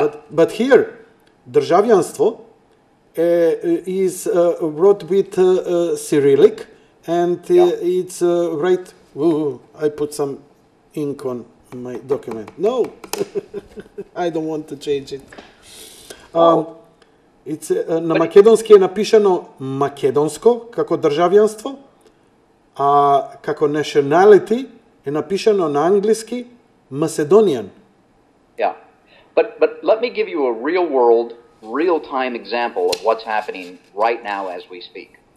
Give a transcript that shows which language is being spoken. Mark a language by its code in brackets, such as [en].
[en] But here државјанство is wrote with Cyrillic, and it's right. I put some ink on my document. No, I don't want to change it. [mk] На македонски е напишано македонско како државјанство, а како nationality е напишано на англиски Macedonian. [en] Yeah, but let me give you a real world, real time example of what's happening right now as we speak.